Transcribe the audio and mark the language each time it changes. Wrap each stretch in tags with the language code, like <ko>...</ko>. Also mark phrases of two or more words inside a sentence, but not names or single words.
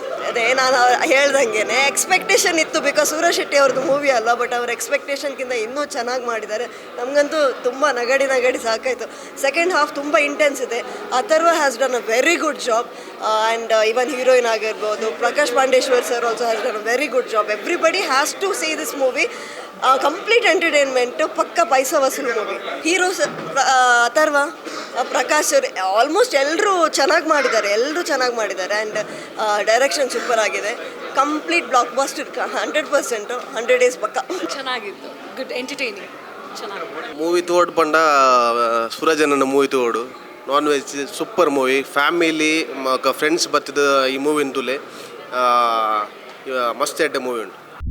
<kn>ಅದೇ ನಾನು ಹೇಳ್ದಂಗೆ ಎಕ್ಸ್ಪೆಕ್ಟೇಷನ್ ಇತ್ತು, ಬಿಕಾಸ್ ಸೂರಜ್ ಶೆಟ್ಟಿ ಅವ್ರದ್ದು ಮೂವಿ ಅಲ್ಲ, ಬಟ್ ಅವ್ರ ಎಕ್ಸ್ಪೆಕ್ಟೇಷನ್ಗಿಂತ ಇನ್ನೂ ಚೆನ್ನಾಗಿ ಮಾಡಿದ್ದಾರೆ. ನಮಗಂತೂ ತುಂಬ ನಗಡಿ ಸಾಕಾಯಿತು.</kn> <en>second half</en> <kn>ತುಂಬ ಇಂಟೆನ್ಸ್ ಇದೆ.</kn> <en>Atharva has done a very good job. And even heroine ಆಗಿರ್ಬೋದು, Prakash Pandeshwar sir also has done a very good job. Everybody has to see this movie. complete entertainment,</en> <hi>पक्का पैसा वसूल</hi> <en>ಮೂವಿ.</en> <kn>ಹೀರೋಸ್ ಅಥರ್ವ, ಪ್ರಕಾಶ್ ಆಲ್ಮೋಸ್ಟ್ ಎಲ್ಲರೂ ಚೆನ್ನಾಗಿ ಮಾಡಿದ್ದಾರೆ.</kn> <en>and direction super</en> <kn>ಆಗಿದೆ.</kn> <en>complete blockbuster 100%, 100 days ಪಕ್ಕ.</en> <kn>ಚೆನ್ನಾಗಿತ್ತು,</kn> <en>good entertaining,</en> <kn>ಚೆನ್ನಾಗಿ.</kn> <tcy>ಮೂವಿ ತೋಡ್ ಪಂಡ ಸೂರಜನ ಮೂವಿ ತೋಡು</tcy> <en>non veg super movie. family friends</en> <tcy>ಬತ್ತಿದ ಈ ಮೂವಿನ ತುಲೆ ಮಸ್ತ್ ಎಡ್ಡೆ ಮೂವಿ ಉಂಟು.</tcy>